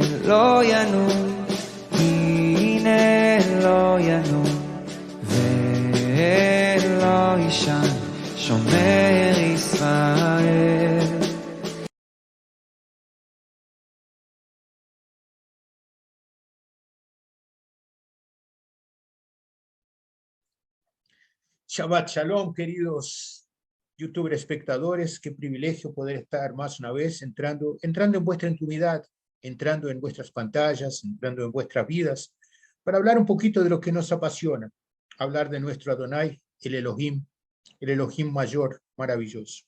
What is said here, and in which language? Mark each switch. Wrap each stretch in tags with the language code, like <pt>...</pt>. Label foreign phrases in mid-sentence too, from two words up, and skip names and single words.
<he>לא ינום, הנה לא ינום ולא יישן, שומר ישראל. שבת שלום,</he> <es>queridos youtuber espectadores, qué privilegio poder estar más una vez entrando en vuestra intimidad, entrando en vuestras pantallas, entrando en vuestras vidas, para hablar un poquito de lo que nos apasiona, hablar de nuestro Adonai, el Elohim mayor, maravilloso.</es>